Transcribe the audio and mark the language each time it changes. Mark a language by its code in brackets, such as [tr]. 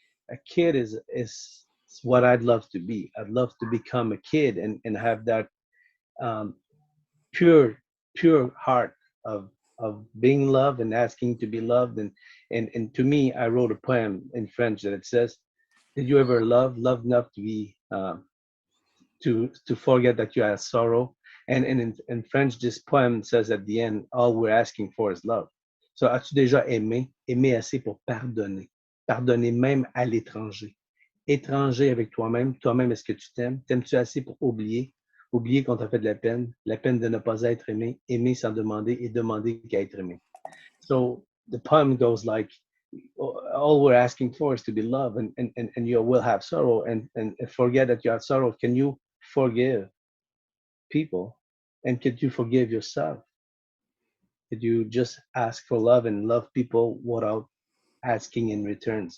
[en] A kid is what I'd love to be. I'd love to become a kid and have that um, pure pure heart of being loved and asking to be loved. And to me, I wrote a poem in French that it says, "Did you ever love enough to be to forget that you had sorrow?" And in French, this poem says at the end, all we're asking for is love. [fr] So, as-tu déjà aimé assez pour pardonner, pardonner même à l'étranger, étranger avec toi-même, toi-même est-ce que tu t'aimes, t'aimes-tu assez pour oublier qu'on t'a fait de la peine de ne pas être aimé, aimer sans demander et demander qu'à être aimé. [en] So the poem goes like, all we're asking for is to be loved, and you will have sorrow, and forget that you have sorrow. Can you forgive people? And could you forgive yourself? Could you just ask for love and love people without asking in returns?